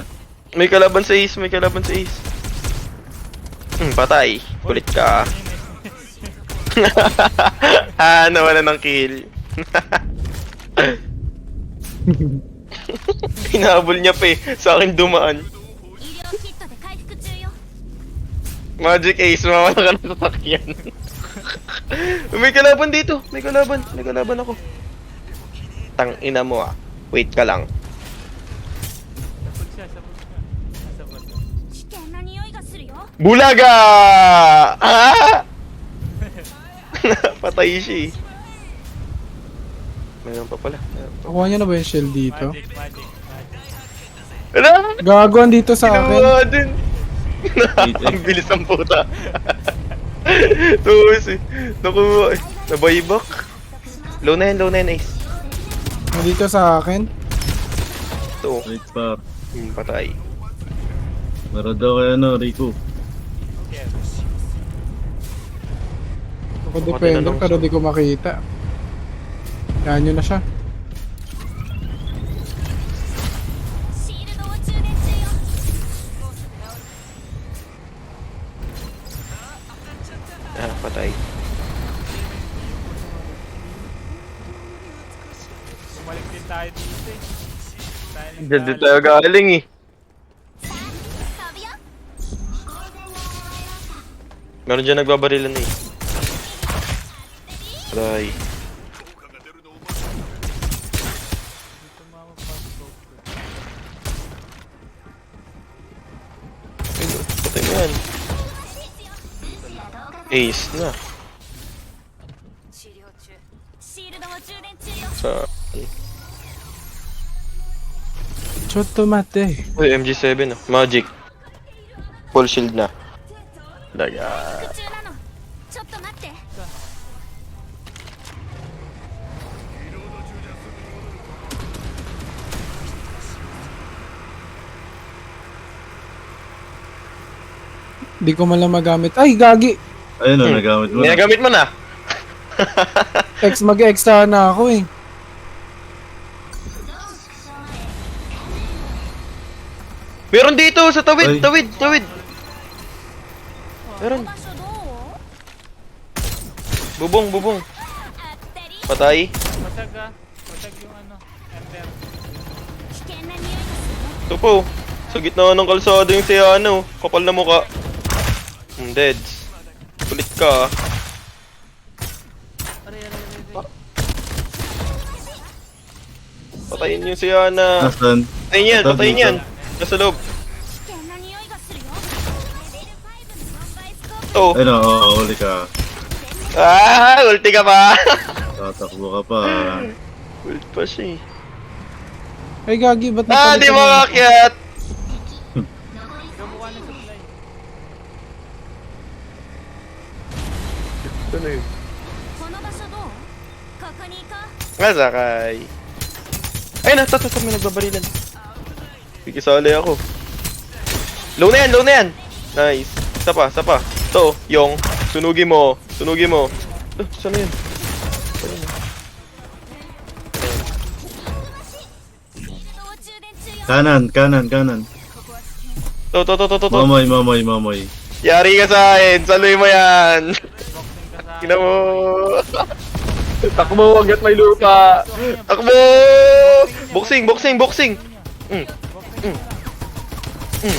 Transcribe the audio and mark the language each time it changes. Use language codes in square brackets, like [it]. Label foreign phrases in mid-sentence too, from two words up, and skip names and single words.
[tl] May kalaban sa ace. Patay. Kulit ka. Nawala ng kill. Hinabol niya pa eh. Sa akin dumaan. [ja] 医療キットで回復中よ。 [tl] Magic Ace, mawala ka ng sasakyan. May kalaban dito. May kalaban ako. Tang ina mo ah. Wait ka lang. Sapag siya. Nasa bato. [ja] 危険な匂いがするよ。 [tl] Bulaga! Ah! Patay siya eh. Mayroon pa pala. Nakuha niya na ba yung shell dito? Magic. Ano? Gagawan dito sa akin. Ginawa din. Ang bilis ng puta. Tuwis eh. Nakuha eh. Nabaybak. Low na yan Ace. Dito sa akin. Ito. Wait pa. Patay. Meron daw kay Rico. Ako depende pero di ko makita. Yan yun na siya. [ja] シールドを充電中よ。 [tl] Patay. Bumalik din tayo dito eh. Diyan din tayo galing eh. [ja] 飛ぶよ。 [tl] Meron dyan nagbabarilan eh. Patay. Dito mamapasok. Patay mo yan. Ace na. [ja] 治療中。シールドを充電中よ。 [tl] Sa... [ja] ちょっと待って. [tl] Uy, MG7 oh. Magic. [en] Full shield [tl] na. Daga. [ja] 復中なの。ちょっと待って。 [tl] Di ko man lang magamit. Ay, gagi! Ayun o, nagamit mo na. Ginagamit mo na. Mag-extra na ako eh. Meron dito sa Ay. tawid. Meron. [ja] 場所どう？ [tl] Bubong. [ja] あったり。 [tl] Patay. Masag ah. Masag yung ano. Ember. [ja] 危険な匂いがするよ。 [tl] Ito po. Sa gitna ng kalsada yung Siyano. Kapal na mukha. Deads. Kulit ka ah. Patayin yung Siyana. Nasaan? Patayin yan. Nasa loob. [ja] 危険な匂いがするよ。レベル5の4倍スコープ。 [tl] Oh. Ayun o, huli ka. Ulti ka pa. Tatakbo ka pa. Ult pa siya eh. Ay, gagi, ba't Di napalitan mo? makakyat. Gabuka ng supply. Ano yun? [ja] この場所どう？ここに行こう。 [tl] Nasakay. Ay, may nagbabarilan. Kikisali ako. Low na yan. Nice. Isa pa. Ito, yung. Sunugin mo. Saan na yun? [ja] シールドを充電中よ。 [tl] Kanan. To. Mamoy. Yari ka sa akin. Saluy mo yan. Boxing ka sa Ina mo. Takbo, hanggat may lupa. Takbo! Boxing. Boxing ka.